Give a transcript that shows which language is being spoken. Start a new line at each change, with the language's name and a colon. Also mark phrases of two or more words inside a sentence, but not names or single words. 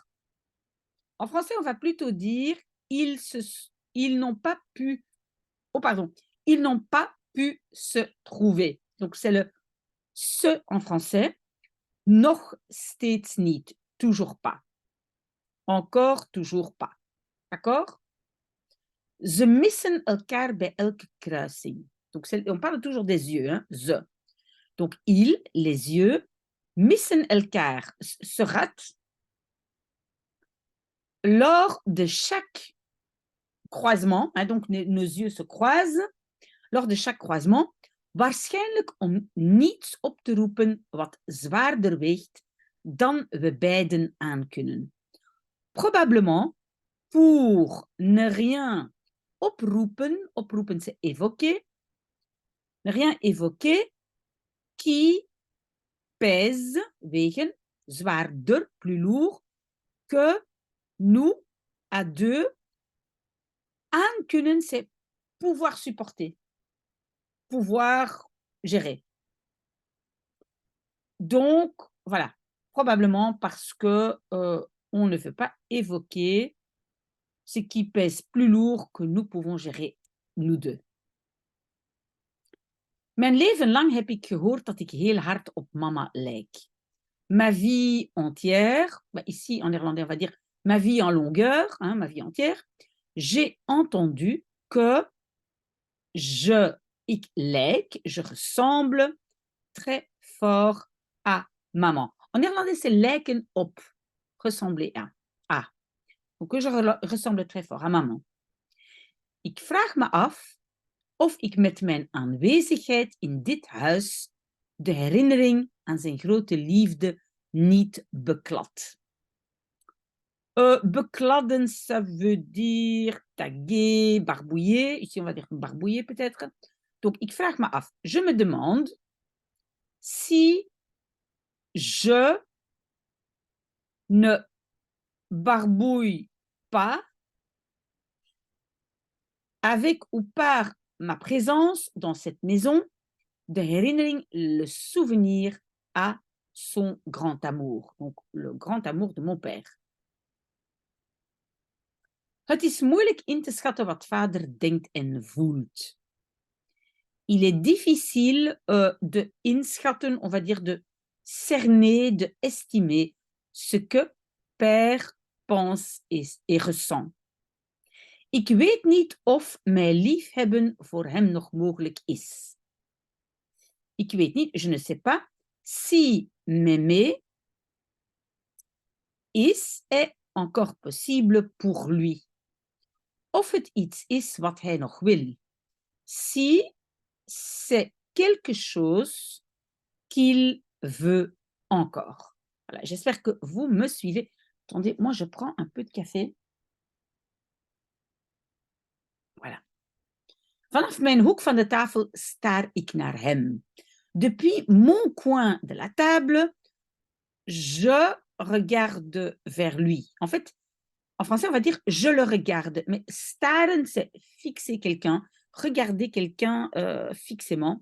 French: En français, on va plutôt dire ils n'ont pas pu, oh pardon, ils n'ont pas pu se trouver. Donc c'est le se en français,
Dutch: nog steeds niet,
French: toujours pas. Encore, toujours pas. D'accord?
Dutch: Ze missen elkaar bij elke kruising.
French: Donc on parle toujours des yeux, hein, ze. Donc ils, les yeux,
Dutch: missen elkaar,
French: se ratent lors de chaque croisement, hein, donc nos yeux se croisent lors de chaque croisement,
Dutch: waarschijnlijk om niets op te roepen wat zwaarder weegt dan we beiden aankunnen.
French: Probablement pour ne rien oproepen, oproepen c'est évoquer, ne rien évoquer qui pèse,
Dutch: wegen, zwaarder,
French: plus lourd, que nous, à deux, aankunnen c'est pouvoir supporter, pouvoir gérer. Donc, voilà, probablement parce que on ne veut pas évoquer ce qui pèse plus lourd que nous pouvons gérer, nous deux.
Dutch: Mijn leven lang heb ik gehoord dat ik heel hard op mama lijk.
French: Ma vie entière, ici en néerlandais on va dire ma vie en longueur, hein, ma vie entière, j'ai entendu que
Dutch: ik lijk,
French: je ressemble très fort à maman. En néerlandais, c'est
Dutch: lijken op,
French: ressembler à. Donc que je ressemble très fort à maman.
Dutch: Ik vraag me af of ik met mijn aanwezigheid in dit huis de herinnering aan zijn grote liefde niet beklad.
French: Bekladden, ça veut dire taguer, barbouiller. Ici, on va dire barbouiller peut-être. Donc,
Dutch: ik vraag me af.
French: Je me demande si je ne barbouille pas avec ou par ma présence dans cette maison,
Dutch: de herinnering,
French: le souvenir à son grand amour, donc le grand amour de mon père.
Dutch: Het is moeilijk in te schatten wat vader denkt en voelt.
French: Il est difficile de inschatten, on va dire de cerner, de estimer ce que père pense et ressent.
Dutch: Ik weet niet of mijn liefhebben voor hem nog mogelijk is. Ik weet niet,
French: je ne sais pas si m'aimer est encore possible pour lui.
Dutch: Of het iets is wat hij nog wil.
French: Si c'est quelque chose qu'il veut encore. Voilà, j'espère que vous me suivez. Attendez, moi je prends un peu de café. Voilà.
Dutch: Vanaf mijn hoek van de tafel staar ik naar hem.
French: Depuis mon coin de la table, je regarde vers lui. En fait, en français, on va dire je le regarde. Mais staren, c'est fixer quelqu'un, regarder quelqu'un fixement.